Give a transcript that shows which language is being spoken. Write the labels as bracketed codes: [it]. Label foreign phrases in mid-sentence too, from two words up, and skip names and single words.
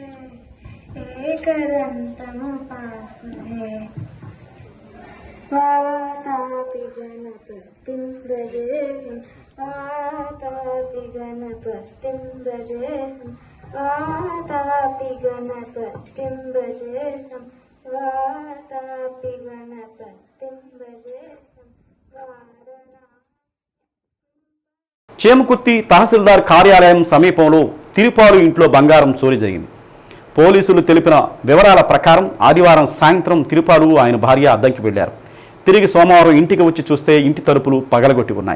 [sa] वातापि गणपतिं भजेऽहं वातापि गणपतिं भजेऽहं वातापि गणपतिं भजेऽहं वातापि गणपतिं भजेऽहं [te] చేమకుర్తి తహసీల్దార్ కార్యాలయం సమీపంలో తిరుపాలు ఇంట్లో బంగారం చోరీ జరిగింది. పోలీసులు తెలిపిన వివరాల ప్రకారం ఆదివారం సాయంత్రం తిరుపాలు ఆయన భార్య అద్దంకి వెళ్లారు. తిరిగి సోమవారం ఇంటికి వచ్చి చూస్తే ఇంటి తలుపులు పగలగొట్టి ఉన్నాయి.